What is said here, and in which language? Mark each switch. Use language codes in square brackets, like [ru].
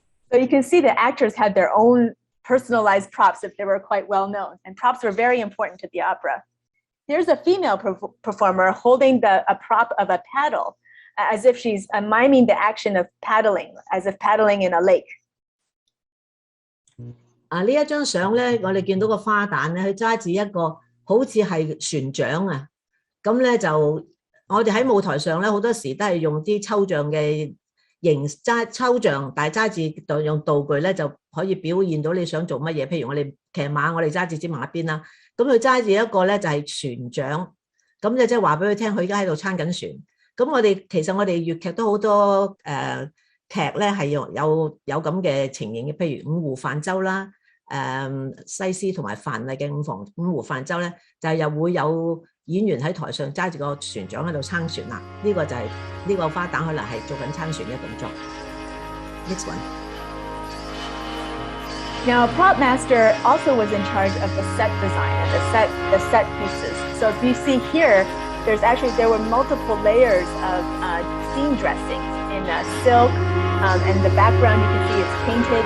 [en] So you can see the actors had their own personalized props if they were quite well known, and props were very important to the opera. Here's a female performer holding a prop of a paddle, as if she's miming the action of paddling, as if paddling in a lake. [yue] 呢一張相咧，我哋見到個花旦咧，佢揸住一個好似係船槳啊。咁咧就我哋喺舞台上咧，好多時都係用啲抽象嘅抽象，但係揸住用道具咧就可以表現到你想做乜嘢。譬如我哋騎馬，我哋揸住支馬鞭啦，咁佢揸住一個咧就係船槳，咁就即係話俾佢聽，佢而家喺度撐緊船。咁其實我哋粵劇都好多劇咧係有咁嘅情形嘅，譬如五湖泛舟啦，西施同埋范麗嘅五湖泛舟咧，就又會有演員喺台上揸住個船槳喺度撐船啦。呢個就係呢個花旦可能係做緊撐船嘅動作。 [en] Next one. Now, a prop master also was in charge of the set design and the set pieces. So if you see here, there were multiple layers of scene dressings in silk, and the background you can see it's painted.